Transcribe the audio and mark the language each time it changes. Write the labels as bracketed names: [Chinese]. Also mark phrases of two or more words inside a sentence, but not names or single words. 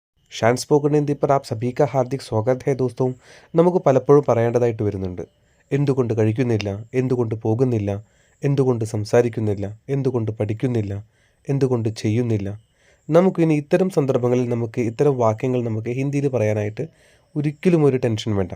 [Hindi] ഷാൻ സ്പോക്കൺ ഹിന്ദി पर आप सभी का हार्दिक स्वागत है दोस्तों. [Malayalam] നമുക്ക് പലപ്പോഴും പറയേണ്ടതായിട്ട് വരുന്നുണ്ട്. എന്തുകൊണ്ട് കഴിക്കുന്നില്ല, എന്തുകൊണ്ട് പോകുന്നില്ല, എന്തുകൊണ്ട് സംസാരിക്കുന്നില്ല, എന്തുകൊണ്ട് പഠിക്കുന്നില്ല, എന്തുകൊണ്ട് ചെയ്യുന്നില്ല. നമുക്കിനി ഇത്തരം സന്ദർഭങ്ങളിൽ നമുക്ക് ഇത്തരം വാക്യങ്ങൾ നമുക്ക് ഹിന്ദിയിൽ പറയാനായിട്ട് ഒരിക്കലും ഒരു ടെൻഷൻ വേണ്ട.